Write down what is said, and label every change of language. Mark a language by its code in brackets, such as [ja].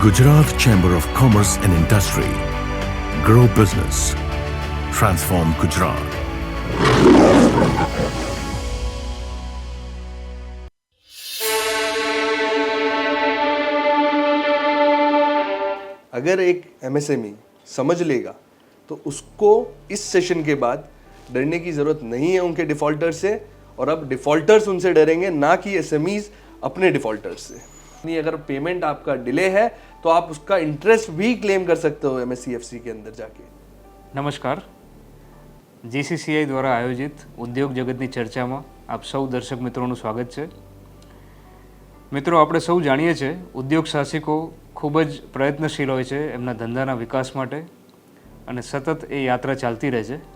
[en] Gujarat Chamber of Commerce and Industry. Grow business. Transform Gujarat. [hi] अगर एक MSME समझ लेगा तो उसको इस सेशन के बाद डरने की ज़रूरत नहीं है उनके डिफ़ॉल्टर से, और अब डिफ़ॉल्टर्स उनसे डरेंगे, ना कि एसएमईज अपने डिफ़ॉल्टर्स से। नहीं, अगर पेमेंट आपका डिले है तो आप उसका इंटरेस्ट भी क्लेम कर सकते हो एमएससीएफसी के अंदर जाके। [gu] નમસ્કાર, જીસીસીઆઈ દ્વારા આયોજિત ઉદ્યોગ જગતની ચર્ચામાં આપ સૌ દર્શક મિત્રોનું સ્વાગત છે. મિત્રો, આપણે સૌ જાણીએ છીએ ઉદ્યોગ સાહસિકો ખૂબ જ પ્રયત્નશીલ હોય છે એમના ધંધાના વિકાસ માટે, અને સતત એ યાત્રા ચાલતી રહે છે.